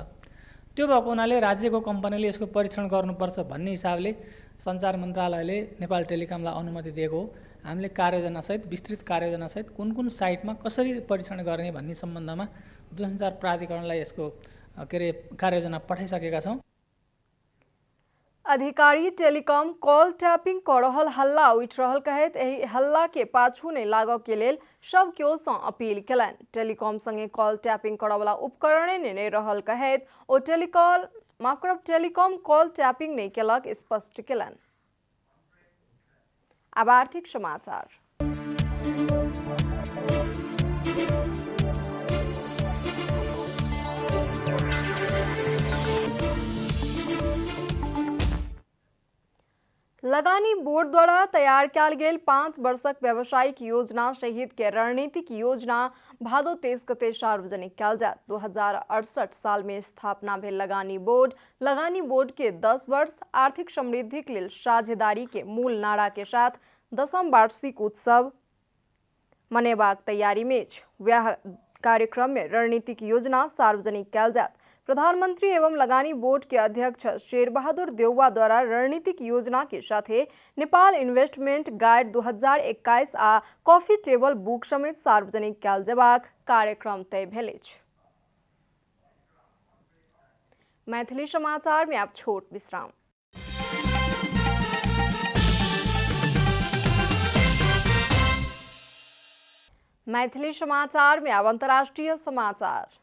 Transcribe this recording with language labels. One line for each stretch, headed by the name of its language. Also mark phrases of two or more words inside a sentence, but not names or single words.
Nepali: त्यो भएको हुनाले राज्यको कम्पनीले यसको परीक्षण गर्नुपर्छ भन्ने हिसाबले सञ्चार मन्त्रालयले नेपाल टेलिकमलाई अनुमति दिएको हो। हामीले कार्ययोजनासहित विस्तृत कार्ययोजनासहित कुन कुन साइटमा कसरी परीक्षण गर्ने भन्ने सम्बन्धमा दूरसञ्चार प्राधिकरणलाई यसको कार्ययोजना पठाइसकेका छौँ।
Maithili: अधिकारी टेलीकॉम कॉल टैपिंग कऽ रहल हल्ला उठि रहल कहैत एहि हल्ला के पाछू नहि लागऽ के लेल सब केओ सँ अपील केलनि। टेलीकॉम संगे कॉल टैपिंग करऽ वाला उपकरणे नहि रहल कहैत ओ टेलीकॉम कॉल टैपिंग नहि केलक स्पष्ट केलनि। अब आर्थिक समाचार। लगानी बोर्ड द्वारा तैयार कयल गेल 5 वर्षक व्यावसायिक योजना सहित के रणनीतिक योजना भादो 23 गते सार्वजनिक कयल जायत। 2068 साल में स्थापना भेल लगानी बोर्ड के 10 वर्ष आर्थिक समृद्धि के लेल साझेदारी के मूल नारा के साथ 10म वार्षिक उत्सव मनेबाक तैयारी में अछि। वएह कार्यक्रम में रणनीतिक योजना सार्वजनिक कयल जायत। प्रधानमंत्री एवं लगानी बोर्ड के अध्यक्ष शेरबहादुर देउवा द्वारा रणनीतिक योजना के साथे नेपाल इन्वेस्टमेंट गाइड 2021 आ कॉफी टेबल बुक समेत सार्वजनिक कयल जेबाक कार्यक्रम तय भेल अछि। मैथिली समाचार में आप छोट विश्राम। मैथिली समाचार में अब अंतर्राष्ट्रीय समाचार।